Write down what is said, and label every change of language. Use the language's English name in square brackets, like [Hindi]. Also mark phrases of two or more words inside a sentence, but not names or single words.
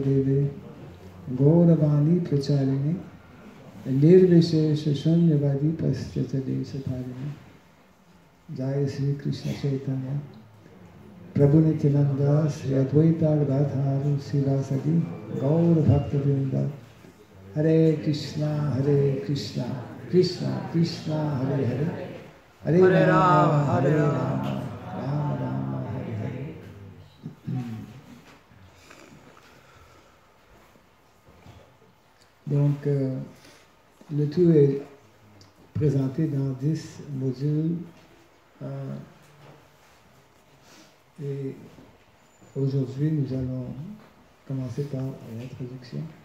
[Sanskrit] Deve Gauravani Pracharine Nirvishesha Shunyavadi Paschatade Satarine Jaya Sri Krishna Chaitanya Prabhu Nityananda Sri Advaita Gadadhara Srivasadi Gaur Bhaktivinoda Hare Krishna Krishna Krishna Hare Hare Hare Rama Hare Rama Rama Rama Hare Hare. [French] Donc, le tout est présenté dans 10 modules et aujourd'hui nous allons commencer par l'introduction.